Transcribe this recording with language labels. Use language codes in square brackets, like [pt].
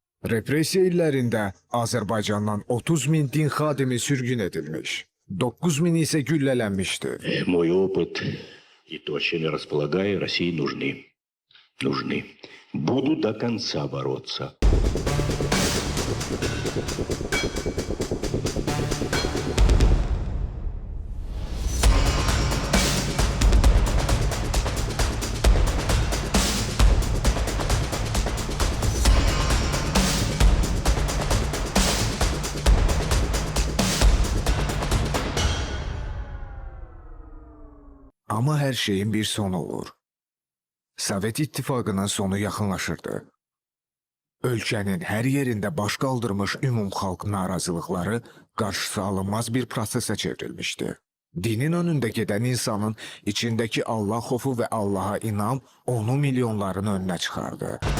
[az] Repressiya illərində Azərbaycandan 30 min din xadimi sürgün edilmiş, 9 min isə güllələnmişdi. [ru] Мой опыт и то, чем я располагаю, России нужны. Нужны. Буду до конца бороться. [az] Amma hər şeyin bir sonu olur. Sovet İttifaqının sonu yaxınlaşırdı. Ölkənin hər yerində baş qaldırmış ümumxalq narazılıqları qarşısı alınmaz bir prosesə çevrilmişdi. Dinin önündə gedən insanın içindəki Allah xofu və Allaha inam onu milyonların önünə çıxardı.